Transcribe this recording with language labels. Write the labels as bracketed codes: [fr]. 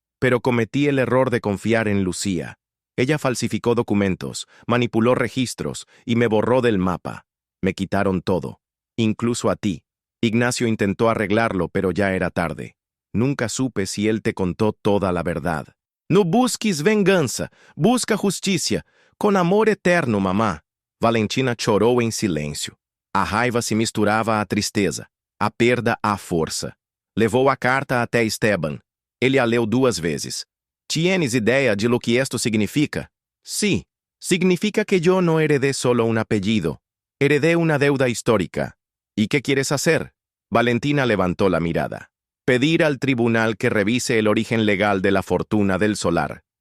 [es] Pero cometí el error de confiar en Lucía. Ella falsificó documentos, manipuló registros y me borró del mapa. Me quitaron todo, incluso a ti. Ignacio intentó arreglarlo, pero ya era tarde. Nunca supe si él te contó toda la verdad. No busques venganza, busca justicia. Con amor eterno, mamá. [pt] Valentina chorou em silêncio. A raiva se misturava à tristeza, a perda à força. Levou a carta até Esteban. Ele a leu 2 vezes. [es] ¿Tienes idea de lo que esto significa? Sí, significa que yo no heredé solo un apellido. Heredé una deuda histórica. ¿Y qué quieres hacer? Valentina levantó la mirada. Pedir al tribunal que revise el origen legal de la fortuna del solar.